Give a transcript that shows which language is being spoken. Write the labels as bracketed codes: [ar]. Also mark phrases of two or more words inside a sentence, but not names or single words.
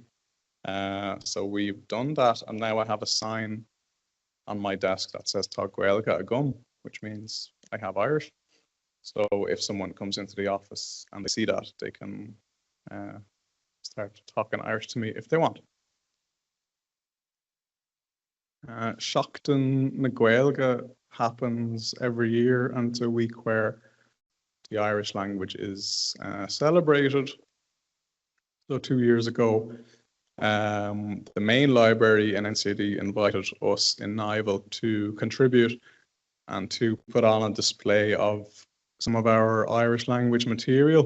[en] So we've done that, and now I have a sign on my desk that says [ga] Tá Gaeilge a gum, [en] which means I have Irish. So if someone comes into the office and they see that, they can start talking Irish to me if they want. Seachtain na Gaeilge happens every year, and it's a week where the Irish language is celebrated. So 2 years ago, the main library in NCD invited us in NIVAL to contribute and to put on a display of some of our Irish language material.